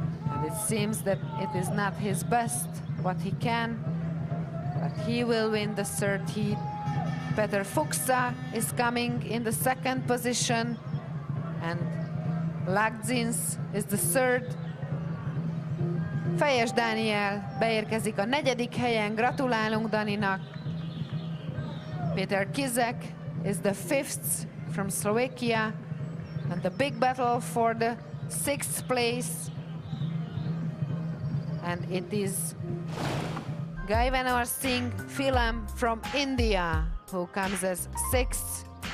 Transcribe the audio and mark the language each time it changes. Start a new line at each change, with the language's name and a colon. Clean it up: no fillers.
English: And it seems that it is not his best, what he can, but he will win the 3rd heat. Péter Fuchsa is coming in the 2nd position, and Lagzins is the 3rd.
Hungarian: Fejes Dániel beérkezik a 4. helyen, gratulálunk Daninak.
English: Péter Kizek is the 5th from Slovakia, and the big battle for the 6th place. And it is Gaivanor Singh Philam from India who comes as 6th.